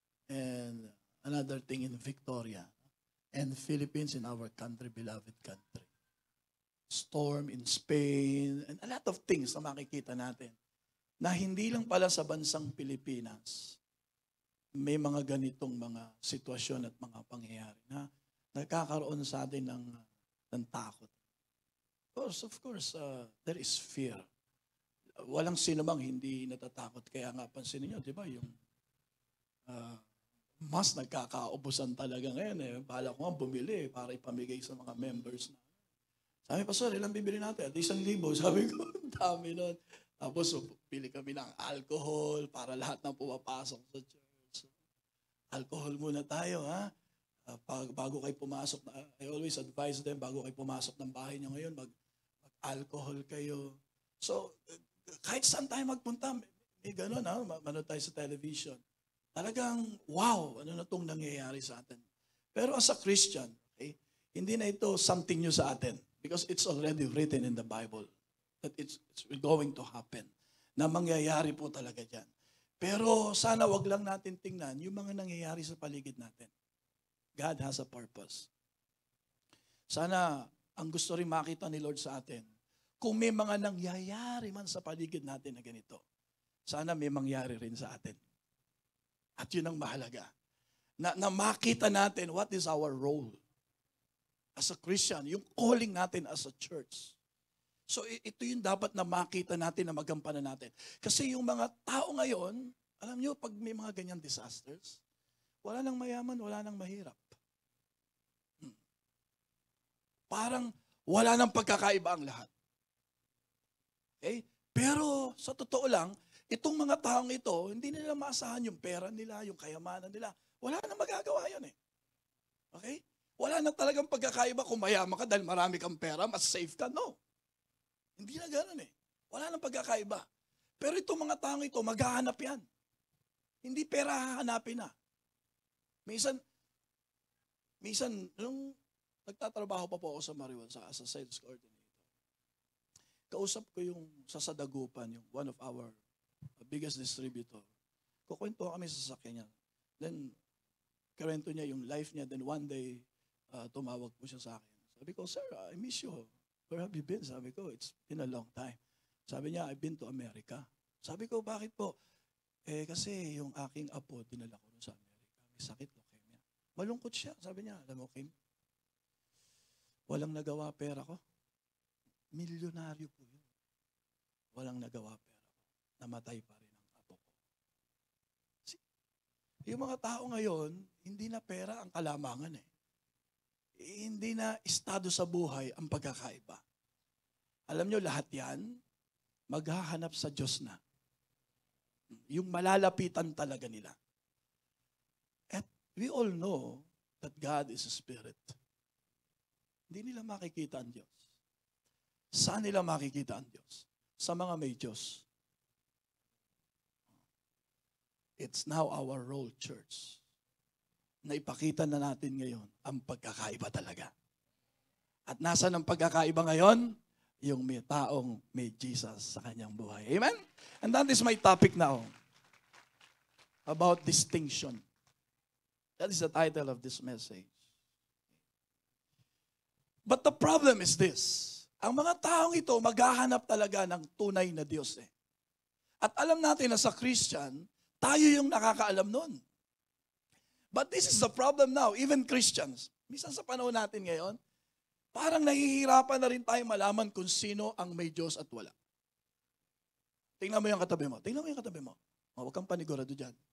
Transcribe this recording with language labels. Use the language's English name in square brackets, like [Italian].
[English] And another thing in Victoria and Philippines, in our country, beloved country. Storm in Spain, and a lot of things [Filipino] na makikita natin na hindi lang pala sa bansang Pilipinas may mga ganitong mga sitwasyon at mga pangyayari na nagkakaroon sa atin ng takot. [English] Of course, there is fear. [Filipino] Walang sino mang hindi natatakot. Kaya nga, pansinin nyo, di ba, yung mas nagkakaubusan talaga ngayon. Bahala ko nga bumili para ipamigay sa mga members na. Sabi, Pastor, ilang bibili natin? At 1,000. Sabi ko, dami nun. Tapos, pili kami ng alcohol para lahat ng pumapasok sa church. Alcohol muna tayo, ha? Bago kayo pumasok, [English] I always advise them, [Filipino] bago kayo pumasok ng bahay nyo ngayon, mag-alcohol kayo. So, kahit saan tayo magpunta, may gano'n, ha? Manood tayo sa television. Talagang, wow, ano na itong nangyayari sa atin. Pero as a Christian, okay, hindi na ito [English] something new [Filipino] sa atin. [English] Because it's already written in the Bible that it's going to happen. [Filipino] Na mangyayari po talaga dyan. Pero sana wag lang natin tingnan yung mga nangyayari sa paligid natin. [English] God has a purpose. [Filipino] Sana ang gusto rin makita ni Lord sa atin, kung may mga nangyayari man sa paligid natin na ganito, sana may mangyari rin sa atin. At yun ang mahalaga. Na makita natin [English] what is our role as a Christian, yung calling natin as a church. [Filipino] So ito yung dapat na makita natin, na magampanan natin. Kasi yung mga tao ngayon, alam nyo, pag may mga ganyan disasters, wala nang mayaman, wala nang mahirap. Parang wala nang pagkakaiba ang lahat. Okay? Pero sa totoo lang, itong mga taong ito, hindi nila maasahan yung pera nila, yung kayamanan nila. Wala nang magagawa yun eh. Okay? Wala na talagang pagkakaiba kung mayaman ka dahil marami kang pera, mas safe ka. No. Hindi na gano'n eh. Wala nang pagkakaiba. Pero itong mga taong ito, maghahanap yan. Hindi pera hahanapin na. Minsan, nung nagtatrabaho pa po ako sa Mariwan, sa sales coordinator, kausap ko yung sa Sadagupan, yung [English] one of our biggest distributor. [Filipino] Kukwento kami sa sasakyan niya. Then, karento niya yung life niya. Then one day, tumawag po siya sa akin. Sabi ko, Sir, I miss you. Where have you been? Sabi ko, it's been a long time. Sabi niya, I've been to America. Sabi ko, bakit po? Kasi yung aking apo, dinala ko sa Amerika. May sakit, leukemia. Malungkot siya. Sabi niya, alam mo, Kim, walang nagawa pera ko. Milyonaryo po yun. Walang nagawa pera ko. Namatay pa rin ang apo ko. Yung mga tao ngayon, hindi na pera ang kalamangan eh. Hindi na estado sa buhay ang pagkakaiba. Alam nyo, lahat yan, maghahanap sa Diyos na. Yung malalapitan talaga nila. [English] At we all know that God is a spirit. [Filipino] Hindi nila makikita ang Diyos. Saan nila makikita ang Diyos? Sa mga may Diyos. [English] It's now our role, [Filipino] church, na ipakita na natin ngayon ang pagkakaiba talaga. At nasa ng pagkakaiba ngayon? Yung may taong may Jesus sa kanyang buhay. [English] Amen? And that is my topic now. About distinction. That is the title of this message. But the problem is this. [Filipino] Ang mga taong ito, maghahanap talaga ng tunay na Diyos eh. At alam natin na sa Christian, tayo yung nakakaalam nun. [English] But this is the problem now, even Christians. [Filipino] Minsan sa panahon natin ngayon, parang nahihirapan na rin tayo malaman kung sino ang may Diyos at wala. Tingnan mo yung katabi mo. Tingnan mo yung katabi mo. Huwag kang panigurado dyan.